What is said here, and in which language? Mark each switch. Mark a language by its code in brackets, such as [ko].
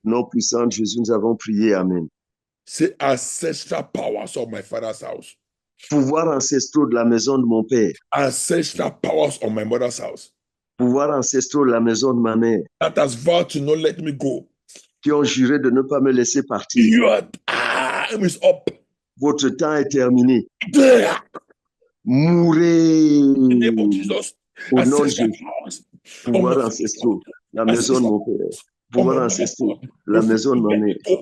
[fr] Nom puissant de Jésus, nous avons prié, amen. C'est [en] ancestral powers of my father's house. [fr] Pouvoir ancestraux de la maison de mon père. [en] Ancestral powers of my mother's house. [fr] Pouvoir ancestraux de la maison de ma mère. [en] That has vowed to not let me go. [fr] Qui ont juré de ne pas me laisser partir. [en] Your time is up. [fr] Votre temps est terminé. [en] There. [fr] Mourez. [en] In the name of Jesus. [fr] Au nom de Jésus. Pouvoir ancestraux, la maison de mon père. Pouvoir ancestraux, la maison de ma mère.